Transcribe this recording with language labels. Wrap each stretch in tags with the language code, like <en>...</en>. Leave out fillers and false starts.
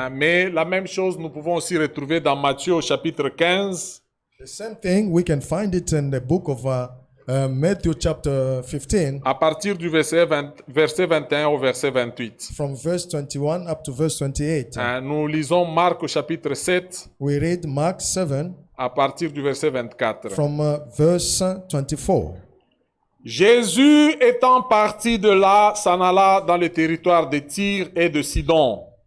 <fr>Mais la même chose, nous pouvons aussi retrouver dans Matthieu au chapitre 15,</fr> <en>The same thing, we can find it in the book of Matthew chapter 15,</en> <fr>à partir du verset 21 au verset 28.</fr> <en>from verse 21 up to verse 28.</en> <fr>Nous lisons Marc au chapitre 7,</fr> <en>We read Mark 7</en> <fr>à partir du verset 24.</fr> <en>from verse 24.</en> <fr>Jésus étant parti de là, s'en alla dans le territoire de Tyr et de Sidon.</fr>